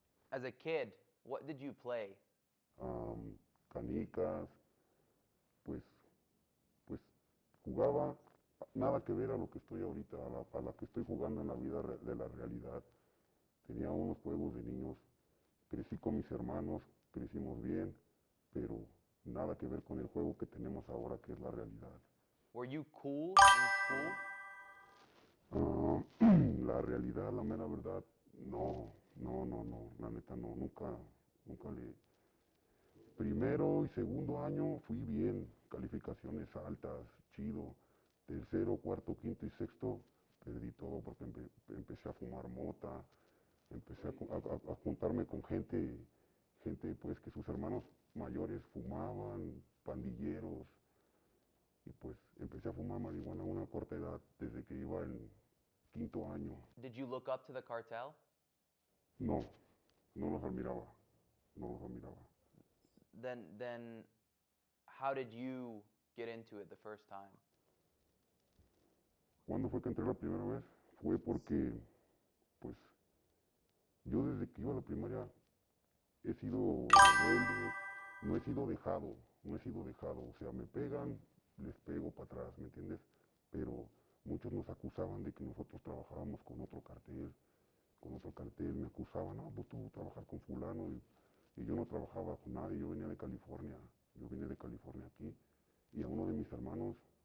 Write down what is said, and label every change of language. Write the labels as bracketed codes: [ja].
[en] As a kid, what did you play? [es] canicas, pues, pues jugaba nada que ver a lo que estoy ahorita, a la que estoy jugando en la vida de la realidad. Tenía unos juegos de niños, crecí con mis hermanos, crecimos bien, pero nada que ver con el juego que tenemos ahora, que es la realidad. [en] Were you cool in school? [es] La realidad, la mera verdad, no, la neta no, nunca le... Primero y segundo año fui bien, calificaciones altas, chido. Tercero, cuarto, quinto y sexto perdí todo porque empecé a fumar mota, empecé a juntarme con gente pues que sus hermanos mayores fumaban, pandilleros, y pues empecé a fumar marihuana a una corta edad, desde que iba en quinto año. [en] Did you look up to the cartel? [es] No, no los admiraba, no los admiraba. [en] Then how did you get into it the first time? [es] ¿Cuándo fue que entré la primera vez? Fue porque, pues, yo desde que iba a la primaria he sido rebelde, no he sido dejado, no he sido dejado. O sea, me pegan, les pego para atrás, ¿me entiendes? Pero muchos nos acusaban de que nosotros trabajábamos con otro cartel, me acusaban, no, pues tú trabajas con fulano y yo no trabajaba con nadie, yo venía de California, yo vine de California aquí y a uno de mis hermanos,